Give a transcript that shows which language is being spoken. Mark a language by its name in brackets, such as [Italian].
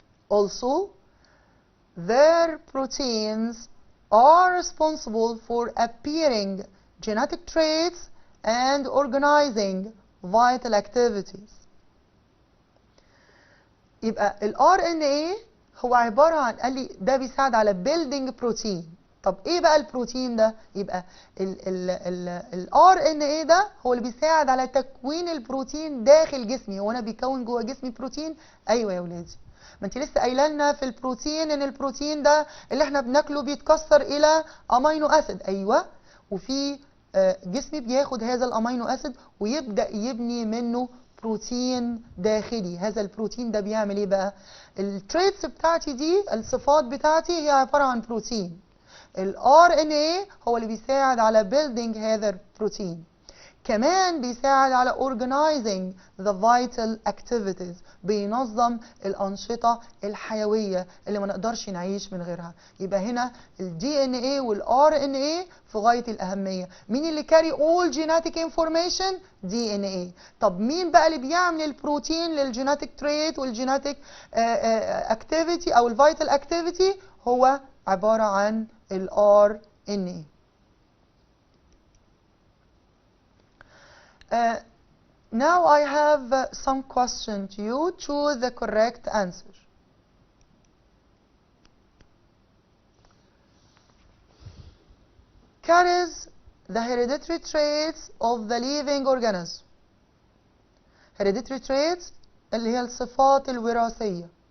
[English] Also, their proteins are responsible for appearing genetic traits and organizing vital activities. [Arabic] يبقى ال RNA هو عبارة عن، قال لي ده بيساعد على building بروتين. طب ايه بقى البروتين ده؟ يبقى ال RNA ده هو اللي بيساعد على تكوين البروتين داخل جسمي. هو انا بيكون جوه جسمي بروتين؟ ايوه يا ولادي. ما انت لسه قايله لنا في البروتين ان البروتين ده اللي احنا بناكله بيتكسر الى امينو اسيد. ايوه، وفي جسمي بياخد هذا الامينو اسيد ويبدا يبني منه بروتين داخلي. هذا البروتين ده بيعمل ايه بقى؟ التريتس بتاعتي دي، الصفات بتاعتي، هي عباره عن بروتين. ال RNA هو اللي بيساعد على building هذا البروتين. كمان بيساعد على [English] organizing the vital activities، [Arabic] بينظم الأنشطة الحيوية اللي ما نقدرش نعيش من غيرها. يبقى هنا ال DNA وال RNA في غاية الأهمية. مين اللي [English] carry all genetic information؟ [Arabic] DNA. طب مين بقى اللي بيعمل البروتين للجيناتيك تريت والجيناتيك activity أو الفيتال activity؟ هو عبارة عن ال RNA. [English] Now I have some question to you. Choose the correct answer. Carries the hereditary traits of the living organism. [Arabic] Hereditary traits اللي هي الصفات الوراثية.